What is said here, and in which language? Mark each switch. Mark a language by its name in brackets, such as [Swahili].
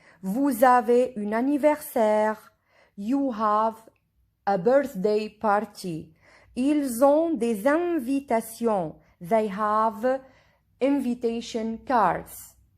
[French] Vous avez un anniversaire. [English] You have a birthday party. [French] Ils ont des invitations. [English] They have invitation cards.